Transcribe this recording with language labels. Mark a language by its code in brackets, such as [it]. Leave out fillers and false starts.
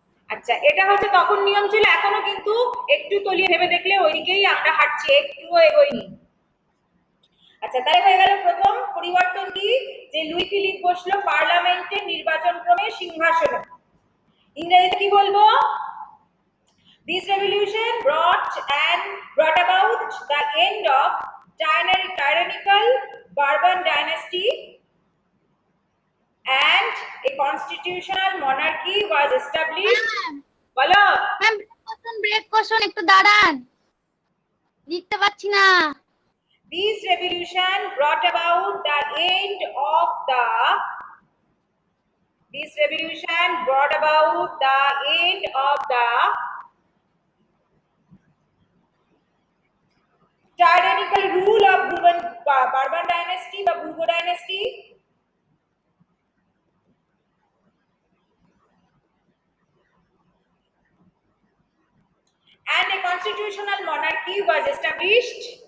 [bn] আচ্ছা, এটা হচ্ছে তখন নিয়ম ছিল, এখনো কিন্তু একটু তলিয়ে ভেবে দেখলে ওইদিকেই আমরা হাঁটছি, একটুও এগোইনি। আচ্ছা, তাই হয়ে গেল প্রথম পরিবর্তন কি, যে লুই ফিলিপ বসলো পার্লামেন্টের নির্বাচন ক্রমে সিংহাসনে। ইংরেজিতে কি বলবো? [en] This revolution brought about the end of tyrannical Bourbon dynasty and a constitutional monarchy was established. [bn] বলো। ম্যাম, ব্রেক কোশ্চেন একটু দাঁড়ান, লিখতে পারছি না। [en] This revolution brought about the end of the This revolution brought about the end of the tyrannical rule of Bourbon dynasty, the Bourbon dynasty, and a constitutional monarchy was established.